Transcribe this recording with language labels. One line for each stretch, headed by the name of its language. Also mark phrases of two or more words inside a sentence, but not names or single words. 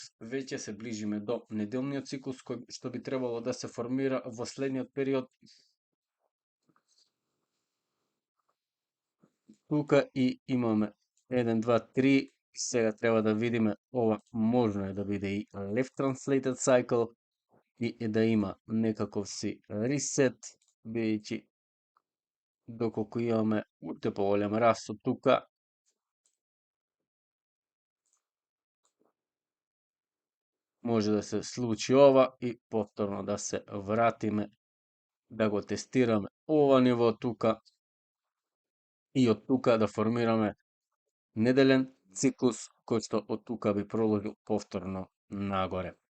Macedonian: Веќе се ближиме до неделниот циклус кој што би требало да се формира во следниот период. Тука и имаме 1, 2, 3. Сега треба да видиме ова можно е да биде и
English: left translated cycle
Macedonian: и да има некаков си reset, бидејќи доколку имаме уште поголем раст од тука, може да се случи ова и повторно да се вратиме да го тестираме ова ниво тука и од тука да формираме неделен циклус кој што од тука би проложил повторно нагоре.